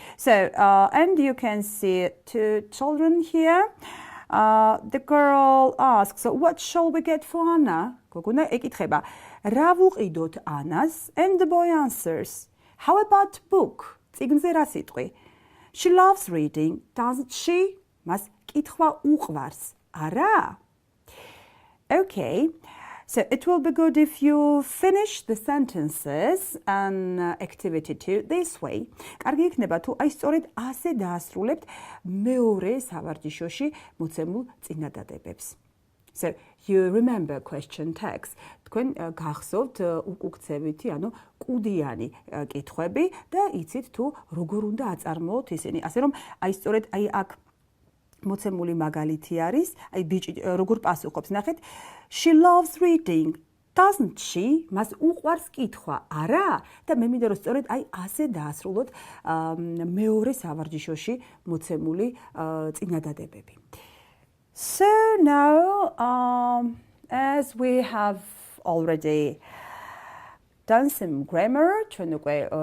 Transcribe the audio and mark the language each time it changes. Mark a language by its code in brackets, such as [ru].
[en] So and you can see two children here. The girl asks, what shall we get for Anna? [ka] გოგონა ეკითხება, რა ვუყიდოთ ანას? [en] And the boy answers, how about book? [ka] წიგნზე რა სიტყვი? [en] She loves reading, doesn't she? [ka] მას კითხვა უყვარს, არა? [en] Okay, so it will be good if you finish the sentences and activity 2 this way. [ka] კარგი იქნება თუ აი სწორედ ასე დაასრულებთ მეორე სავარჯიშოში მოცემულ წინადადებებს. [en] So you remember question text. [ka] თქვენ გახსოვთ უკუქცევითი, ანუ კუდიანი კითხვები და იცით თუ როგორ უნდა აწარმოოთ ისინი. ასე რომ აი სწორედ აი აქ მოცემული მაგალითი არის, აი ბიჭი როგორ პასუხობს, ნახეთ. [en] She loves reading, doesn't she? [ka] მას უყვარს კითხვა, არა? და მე მინდა რომ სწორედ აი ასე დაასრულოთ მეორე სავარჯიშოში მოცემული წინადადებები. [en] So now as we have already done some grammar, [ka] ჩვენ უკვე